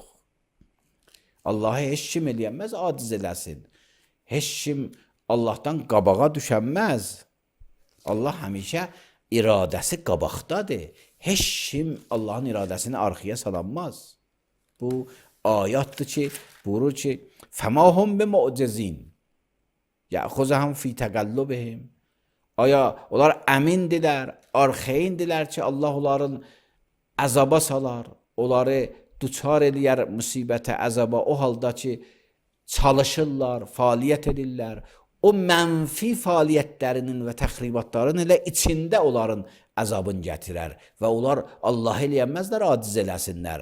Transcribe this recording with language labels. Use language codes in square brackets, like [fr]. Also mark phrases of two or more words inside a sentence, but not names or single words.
[az] Allahı heç kim eləyənməz, aciz eləsin. Heç kim Allahdan qabağa düşənməz. Allah həmişə iradəsi qabaqdadır. Heç kim Allahın iradəsini arxaya salanmaz. Bu ayatdır ki, buyurur ki, [ar] فَمَا هُمْ بِمُعْجِزِينَ يَأْخُذَهُمْ فِي تَقَلُّبِهِمْ. [az] Aya onlar əmindirlər, arxayindirlər ki, Allah onların əzaba salar, onları duçar eləyər müsibətə, əzaba, o halda ki, çalışırlar, fəaliyyət edirlər. O mənfi fəaliyyətlərinin və təxribatların elə içində onların əzabını gətirər və onlar Allah eləyənməzlər, aciz eləsinlər.